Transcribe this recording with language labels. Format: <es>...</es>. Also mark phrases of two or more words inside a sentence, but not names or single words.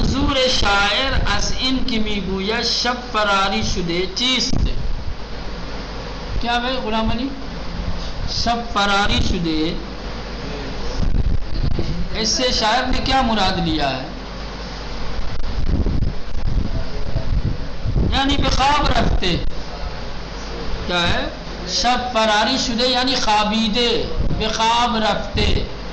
<fa>منظور شاعر از این که میگوید شب فراری شده چیست؟</fa> <ur>کیا بھائی غلام علی؟</ur> <fa>شب فراری شده</fa> <ur>اس سے شاعر نے کیا مراد لیا ہے؟</ur> <fa>یعنی بے خواب رفتے.</fa> <ur>کیا ہے؟</ur> <fa>شب فراری شده یعنی خوابیده، به خواب رفته.</fa>